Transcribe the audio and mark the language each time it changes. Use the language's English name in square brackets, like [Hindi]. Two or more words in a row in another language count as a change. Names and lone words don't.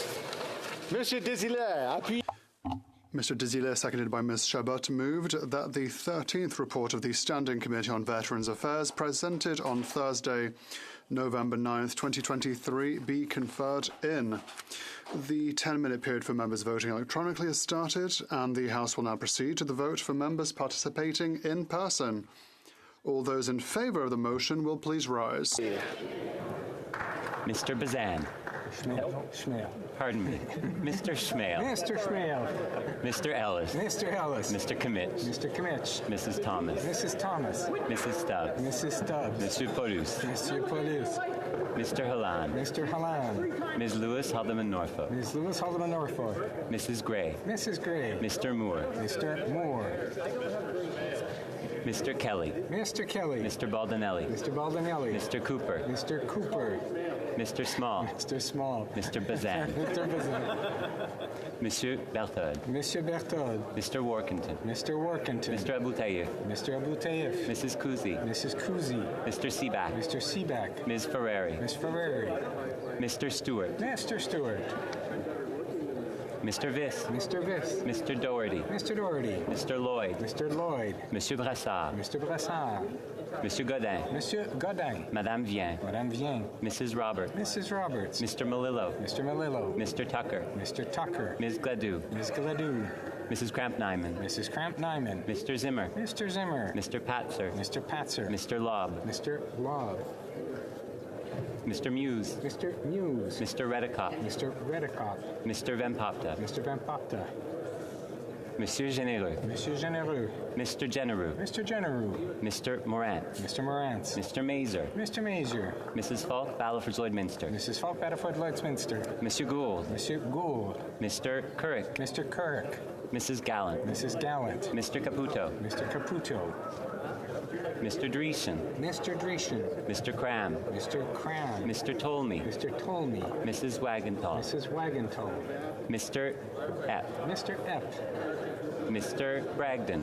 [French] Monsieur Desilets, appuyez. [English] Mr. Desilets, seconded by Ms. Chabot, moved that the 13th report of the Standing Committee on Veterans Affairs, presented on Thursday, November 9th, 2023, be conferred in. The 10-minute period for members voting electronically has started, and the House will now proceed to the vote for members participating in person. All those in favour of the motion will please rise. Mr. Bazan. Schmale. Pardon me. Mr. Schmale. Mr. Schmale. Mr. Ellis. Mr. Ellis. Mr. Kimmich. Mr. Kimmich. Mrs. Thomas. Mrs. Thomas. Mrs. Stubbs. Mrs. Stubbs. [French] Monsieur Paulus. Monsieur Paulus. [English] Mr. Halland. Mr. Halland. Ms. Lewis Haldeman Norfolk. Ms. Lewis Haldeman Norfolk. Mrs. Gray. Mrs. Gray. Mr. Moore. Mr. Moore. Mr. Kelly. Mr. Kelly. Mr. Baldinelli. Mr. Baldinelli. Mr. Cooper. Mr. Cooper. Mr. Small. Mr. Small. Mr. Bazan. Mr. Bazan. [French] Monsieur Berthold. Monsieur Berthold. [English] Mr. Workington. Mr. Workington. Mr. Abu Tayyif. Mr. Abu Tayyif. Mrs. Kuzi. Mrs. Kuzi. Mr. Seaback. Mr. Seaback. Ms. Ferrari. Ms. Ferrari. Mr. Stewart. Mr. Stewart. Mr. Viss. Mr. Viss. Mr. Doherty. Mr. Doherty. Mr. Lloyd. Mr. Lloyd. [French] Monsieur Brassard. [English] Mr. Brassard. [French] Monsieur Godin. Monsieur Godin. Madame Vien. Madame Vien. [English] Mrs. Roberts. Mrs. Roberts. Mr. Malillo. Mr. Malillo. Mr. Tucker. Mr. Tucker. Ms. Gladue. Ms. Gladue. Mrs. Kramp-Nyman. Mrs. Kramp-Nyman. Mr. Zimmer. Mr. Zimmer. Mr. Patzer. Mr. Patzer. Mr. Lobb. Mr. Lobb. Mr. Muse. Mr. Muse. Mr. Redicott. Mr. Redicott. Mr. Van Popta. Mr. Van Popta. [French] Monsieur Généreux. Monsieur Généreux. [English] Mr. Genereux. Mr. Genereux. Mr. Morant. Mr. Morant. Mr. Mazer. Mr. Mazer. Mrs. Falk, Battleford-Lloydminster. Mrs. Falk, Battleford-Lloydminster. [French] Monsieur Gould. Monsieur Gould. [English] Mr. Currick. Mr. Currick. Mrs. Gallant. Mrs. Gallant. Mr. Caputo. Mr. Caputo. Mr. Dreesen. Mr. Dreesen. Mr. Cram. Mr. Cram. Mr. Tolmie. Mr. Tolmie. Mrs. Wagenthal. Mrs. Wagenthal. Mr. Epp. Mr. Epp. Mr. Bragdon.